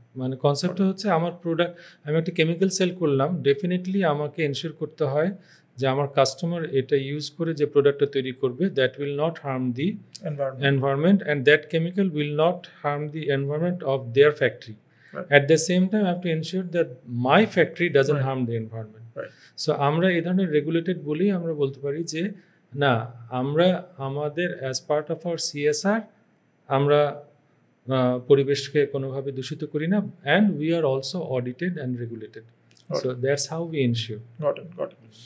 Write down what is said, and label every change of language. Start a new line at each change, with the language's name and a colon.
Bangla: মানে কনসেপ্টটা হচ্ছে আমার প্রোডাক্ট, আমি একটা কেমিক্যাল সেল করলাম, ডেফিনেটলি আমাকে এনশিওর করতে হয় যে আমার কাস্টমার এটা ইউজ করে যে প্রোডাক্টটা তৈরি করবে,
English: That will not harm the environment and that chemical will not harm the environment of their factory. At the same time, I have to ensure that my factory doesn't harm the environment.
Bangla: So আমরা এই ধরনের regulated বলেই আমরা বলতে পারি যে না, আমরা আমাদের
English: as part of our
Bangla: CSR আমরা পরিবেশকে কোনোভাবে দূষিত করি না,
English: And we are also audited and regulated. So that's how we ensure. Got it.